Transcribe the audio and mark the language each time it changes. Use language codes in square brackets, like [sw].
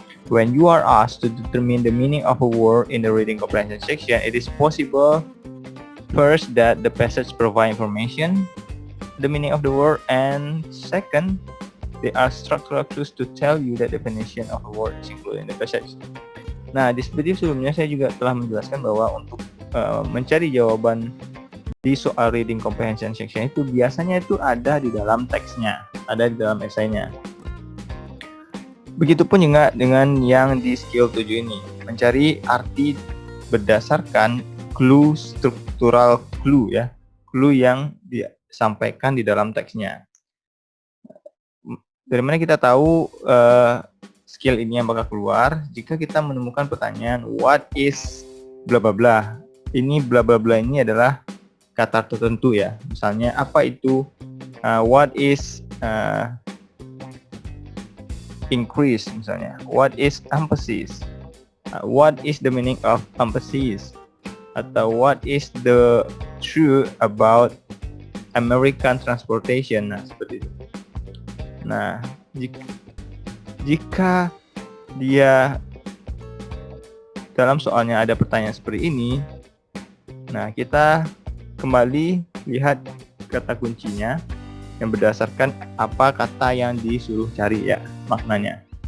[en] When you are asked to determine the meaning of a word in the reading comprehension section, it is possible first that the passage provide information the meaning of the word, and second, there are structural clues to tell you the definition of a word is included in the passage. [id] Nah, di video sebelumnya saya juga telah menjelaskan bahwa untuk mencari jawaban di soal reading comprehension section itu biasanya itu ada di dalam teksnya, ada di dalam esainya. Begitupun juga dengan yang di skill 7 ini, mencari arti berdasarkan clue, struktural clue ya, clue yang disampaikan di dalam teksnya. Dari mana kita tahu skill ini yang bakal keluar? Jika kita menemukan pertanyaan [en] what is bla bla bla. [id] Ini bla bla bla ini adalah kata tertentu ya. Misalnya apa itu [en] what is increase [id] misalnya. [en] What is emphasis? What is the meaning of emphasis? Atau what is the truth about American transportation? [id] Nah, seperti itu. Nah, jika dia dalam soalnya ada pertanyaan seperti ini, nah kita kembali lihat kata kuncinya yang berdasarkan apa kata yang disuruh cari ya, maknanya.